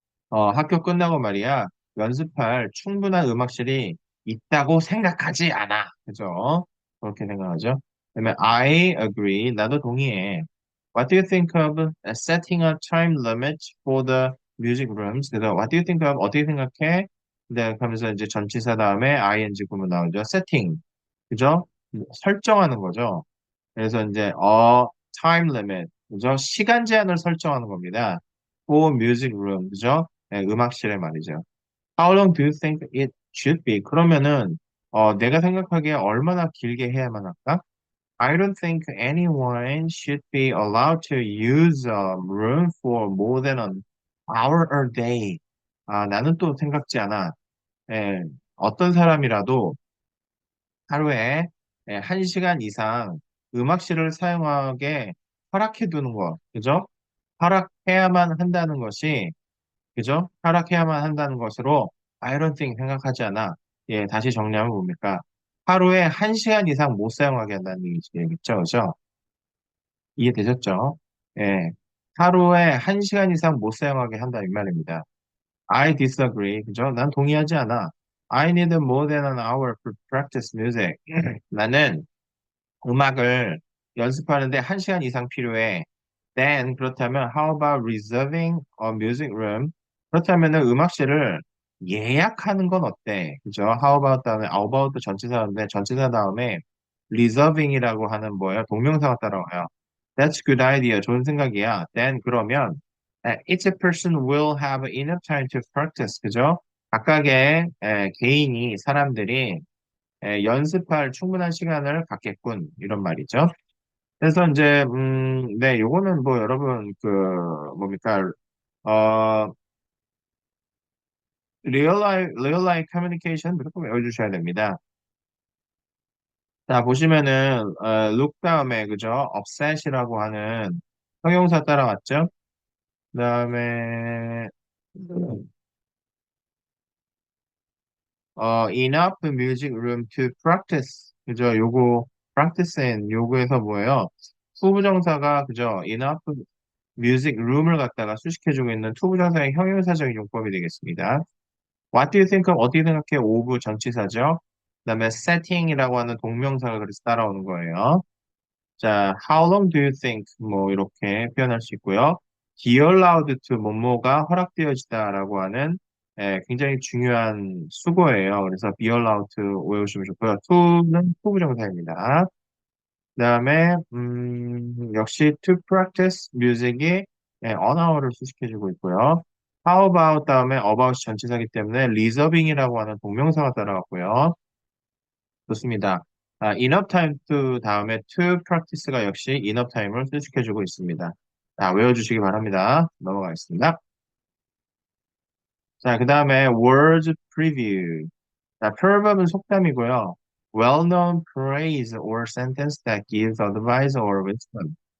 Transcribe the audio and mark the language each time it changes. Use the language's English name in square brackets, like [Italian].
[Korean] 학교 끝나고 말이야, 연습할 충분한 음악실이 있다고 생각하지 않아. 그죠? 그렇게 생각하죠. 그다음에 [English] I agree. [Korean] 나도 동의해. [English] What do you think of setting a time limit for the music rooms? 그래서 What do you think of? [Korean] 어떻게 생각해? 네, 그러면서 이제 전치사 다음에 ing 구문 나오죠. setting. 그죠? 설정하는 거죠. 그래서 이제 time limit, 그죠? 시간 제한을 설정하는 겁니다. [English] for music room, 그죠? [Korean] 네, 음악실에 말이죠. [English] How long do you think it should be? [Korean] 그러면은 내가 생각하기에 얼마나 길게 해야만 할까? [English] I don't think anyone should be allowed to use a room for more than an hour a day. [Korean] 아, 나는 또 생각지 않아. 예, 어떤 사람이라도 하루에 1시간 이상 음악실을 사용하게 허락해 두는 거, 그죠? 허락해야만 한다는 것이, 그죠? 허락해야만 한다는 것으로 [English] I don't think [Korean] 생각하지 않아. 예, 다시 정리하면 뭡니까? 하루에 1시간 이상 못 사용하게 한다는 얘기죠, 그죠? 이해되셨죠? 예, 하루에 1시간 이상 못 사용하게 한다, 이 말입니다. [English] I disagree, 그죠? [Korean] 난 동의하지 않아. [English] I need more than an hour to practice music. [Korean] 나는 음악을 연습하는데 1시간 이상 필요해. [English] Then [Korean] 그렇다면 [English] how about reserving a music room? [Korean] 그렇다면은 음악실을 예약하는 건 어때? 그죠? [English] How about [Korean] 다음에 about 전치사인데 전치사 다음에 reserving이라고 하는 뭐예요? 동명사가 따라와요. [English] That's good idea. [Korean] 좋은 생각이야. [English] Then [Korean] 그러면 [English] each person will have enough time to practice. [Korean] 그죠? 각각의 개인이 사람들이 연습할 충분한 시간을 갖겠군. 이런 말이죠. 그래서 이제, 네, 요거는 뭐 여러분, 뭡니까, 어, [English] real life communication [Korean] 무조건 외워주셔야 됩니다. 자, 보시면은, look 다음에, 그죠? upset이라고 하는 형용사 따라왔죠? [English] 그 다음에, enough music room to practice. [Korean] 그죠? 요거, practice in 요거에서 뭐예요? 후부정사가, 그죠? enough 뮤직 룸을 갖다가 수식해주고 있는 투부정사의 형용사적인 용법이 되겠습니다. [English] What do you think of? [Korean] 어떻게 생각해? 오브 전치사죠. 그다음에 setting이라고 하는 동명사가 그래서 따라오는 거예요. [English] 자, how long do you think? [Korean] 뭐 이렇게 표현할 수 있고요. [English] Be allowed to [Korean] 뭐뭐가 허락되어지다라고 하는 굉장히 중요한 수고예요. 그래서 [English] be allowed to [Korean] 외우시면 좋고요. to는 투부정사입니다. 그다음에 역시 to practice music이 언어를 수식해주고 있고요. How about 다음에 about 전치사기 때문에 reserving이라고 하는 동명사가 따라갔고요. 좋습니다. [English] enough time to [Korean] 다음에 to practice가 역시 enough time을 수식해주고 있습니다. 자, 외워주시기 바랍니다. 넘어가겠습니다. 자, 그 다음에 words preview. 자, proverb은 속담이고요. [English] Well-known phrase or sentence that gives advice or wisdom.